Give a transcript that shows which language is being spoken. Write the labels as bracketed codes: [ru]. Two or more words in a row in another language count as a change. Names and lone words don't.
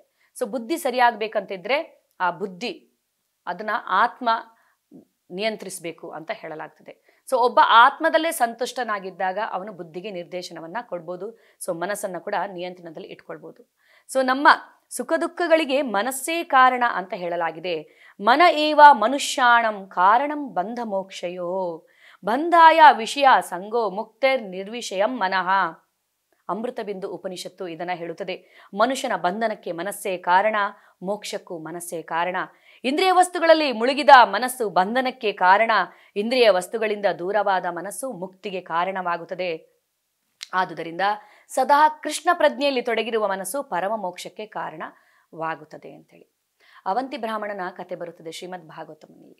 [kn] ಸೊ ಬುದ್ಧಿ ಸರಿಯಾಗಬೇಕಂತಿದ್ರೆ ಆ ಬುದ್ಧಿ ಅದನ್ನ ಆತ್ಮ ನಿಯಂತ್ರಿಸಬೇಕು ಅಂತ ಹೇಳಲಾಗ್ತದೆ. ಸೊ ಒಬ್ಬ ಆತ್ಮದಲ್ಲೇ ಸಂತುಷ್ಟನಾಗಿದ್ದಾಗ ಅವನು ಬುದ್ಧಿಗೆ ನಿರ್ದೇಶನವನ್ನ ಕೊಡ್ಬೋದು. ಸೊ ಮನಸ್ಸನ್ನು ಕೂಡ ನಿಯಂತ್ರಣದಲ್ಲಿ ಇಟ್ಕೊಳ್ಬೋದು. ಸೊ ನಮ್ಮ ಸುಖ ದುಃಖಗಳಿಗೆ ಮನಸ್ಸೇ ಕಾರಣ ಅಂತ ಹೇಳಲಾಗಿದೆ. [sa] ಮನ ಏವ ಮನುಷ್ಯಾಣಂ ಕಾರಣಂ ಬಂಧ ಮೋಕ್ಷಯೋ ಬಂಧಾಯ ವಿಷಯ ಸಂಗೋ ಮುಕ್ತರ್ ನಿರ್ವಿಷಯಂ ಮನಃ. [kn] ಅಮೃತ ಬಿಂದು ಉಪನಿಷತ್ತು ಇದನ್ನ ಹೇಳುತ್ತದೆ. ಮನುಷ್ಯನ ಬಂಧನಕ್ಕೆ ಮನಸ್ಸೇ ಕಾರಣ, ಮೋಕ್ಷಕ್ಕೂ ಮನಸ್ಸೇ ಕಾರಣ. ಇಂದ್ರಿಯ ವಸ್ತುಗಳಲ್ಲಿ ಮುಳುಗಿದ ಮನಸ್ಸು ಬಂಧನಕ್ಕೆ ಕಾರಣ, ಇಂದ್ರಿಯ ವಸ್ತುಗಳಿಂದ ದೂರವಾದ ಮನಸ್ಸು ಮುಕ್ತಿಗೆ ಕಾರಣವಾಗುತ್ತದೆ. ಆದುದರಿಂದ ಸದಾ ಕೃಷ್ಣ ಪ್ರಜ್ಞೆಯಲ್ಲಿ ತೊಡಗಿರುವ ಮನಸ್ಸು ಪರಮ ಮೋಕ್ಷಕ್ಕೆ ಕಾರಣವಾಗುತ್ತದೆ ಅಂತೇಳಿ ಅವಂತಿ ಬ್ರಾಹ್ಮಣನ ಕತೆ ಬರುತ್ತದೆ ಶ್ರೀಮದ್ ಭಾಗವತಮನಲ್ಲಿ.